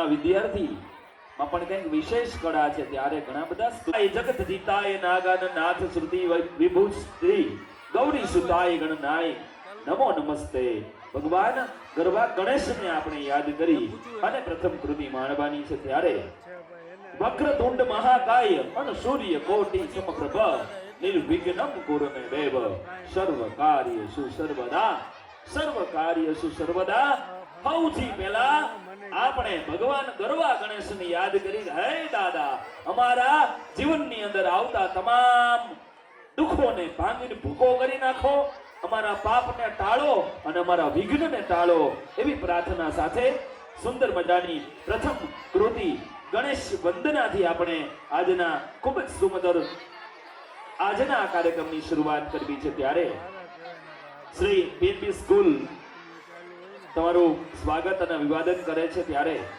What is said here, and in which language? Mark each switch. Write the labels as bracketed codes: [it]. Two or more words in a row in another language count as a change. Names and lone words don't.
[gu] વિદ્યાર્થીમાં પણ કંઈક વિશેષ કળા છે ત્યારે ઘણા બધા જગત જીતાય [sa] नागान नाथ श्रुति विभू श्री गौरी सुताय गणनाय नमो नमस्ते [gu] ભગવાન ગરવા ગણેશને આપણે યાદ કરી અને પ્રથમ કૃતિ માણવાની છે ત્યારે [sa] वक्रतुंड महाकाय [gu] અને [sa] सूर्य कोटी समप्रभ निर्विघ्नं कुरु मे देव सर्व कार्येषु [gu] सर्वदा સૌથી પહેલા આપણે ભગવાન ગરવા ગણેશને યાદ કરી હે દાદા અમારા જીવનની અંદર આવતા તમામ દુઃખોને ભાંગીને ભૂકો કરી નાખો અમારા પાપને ટાળો અને અમારા વિઘ્નને ટાળો એવી પ્રાર્થના સાથે સુંદર મજાની પ્રથમ કૃતિ ગણેશ વંદનાથી આપણે આજના ખૂબ જ સુંદર આજના કાર્યક્રમની શરૂઆત કરવી છે ત્યારે શ્રી બેનબી સ્કૂલ તમારું સ્વાગત અને અભિવાદન કરે છે ત્યારે